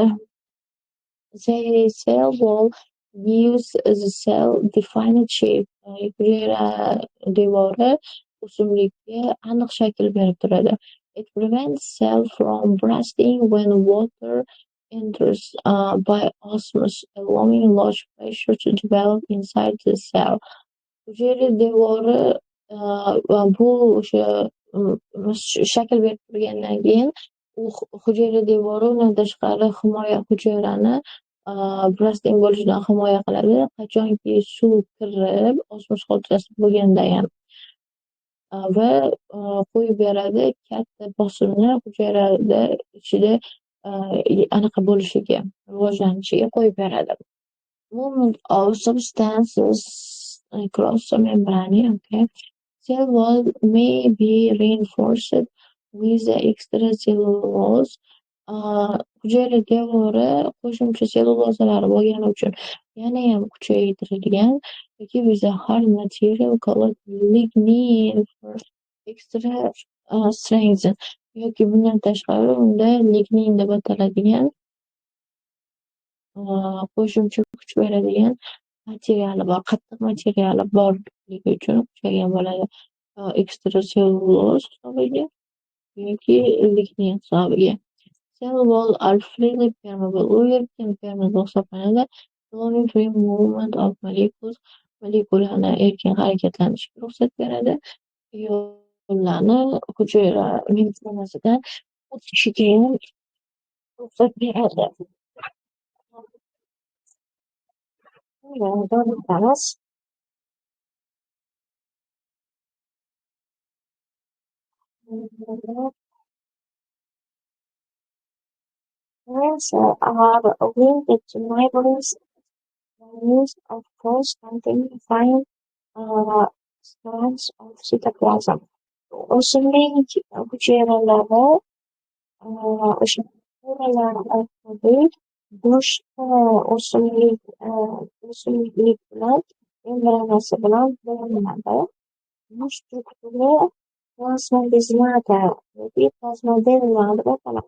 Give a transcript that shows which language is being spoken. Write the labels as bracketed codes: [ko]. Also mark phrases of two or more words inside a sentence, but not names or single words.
[en] The cell wall gives the cell defined shape. [uz] Hujayra devori o'simlikka aniq shakl berib turadi. [en] It prevents cell from bursting when water enters by osmosis, allowing large pressure to develop inside the cell. [uz] Hujayra devori bu o'sha shakl berib turgandan keyin u hujayra devori undan tashqari himoya hujayrani bursting bo'lishidan himoya qiladi. Qachonki suv kirib, osmos hodisasi bo'lganda ham va qo'yib beradi katta bosimni hujayrada ichida anaqa bo'lishiga, rivojlanishiga qo'yib beradi. [en] Movement of substances across the membrane, okay. Cell wall may be reinforced with the extracellulose. [uz] Hujayra devori qo'shimcha sellyulozalar bo'lgani uchun yanayam kuchaytirilgan yoki [en] with a hard material called lignin for extra strength, [uz] yoki bundan tashqari unda lignin deb ataladigan qo'shimcha kuch beradigan materiali bor, qattiq materiali borligi uchun kuchaygan bo'ladi. Ekstrasellyuloz hisobiga yoki lignin hisobiga. [en] Cell wall are freely permeable. [uz] U erkin permeable hisoblanadi. [en] Allowing free movement of molecules. [uz] Molekulalarni erkin harakatlanishiga ruxsat beradi. Yo'llarni hujayra membranasidan o'tishiga ham ruxsat beradi. Davom etamiz. [en] Plants are linked to neighboring use of force containing fine strands of cytoplasm. [uz] O'simlik hujayralari o'sha hujayralar orqali boshqa o'simlik bilan membranasi bilan bog'lanadi. Bu struktura plasmodezmata yoki plasmodezma deb ataladi.